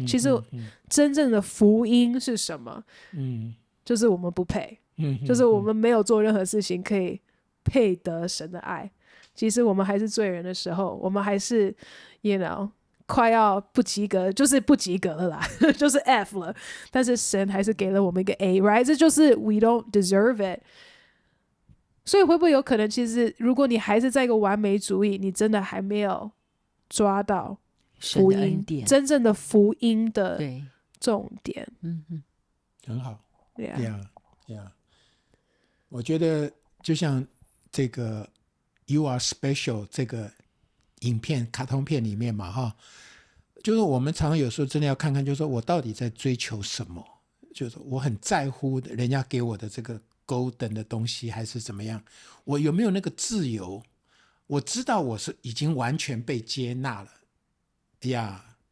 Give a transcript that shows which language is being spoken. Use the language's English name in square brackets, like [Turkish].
[Chinese] 其实真正的福音是什么？就是我们不配，就是我们没有做任何事情可以配得神的爱。其实我们还是罪人的时候，我们还是 [English] you know [Chinese] 快要不及格，就是不及格了啦就是 F 了，但是神还是给了我们一个 A， right？这就是 [English] we don't deserve it。 [Chinese] 所以会不会有可能，其实如果你还是在一个完美主义，你真的还没有抓到福音，真正的福音的重点。很好。 Yeah，我觉得就像这个 You Are Special 这个影片卡通片里面嘛哈，就是我们常常有时候真的要看看，就是说我到底在追求什么，就是我很在乎人家给我的这个golden 的东西还是怎么样，我有没有那个自由，我知道我是已经完全被接纳了呀。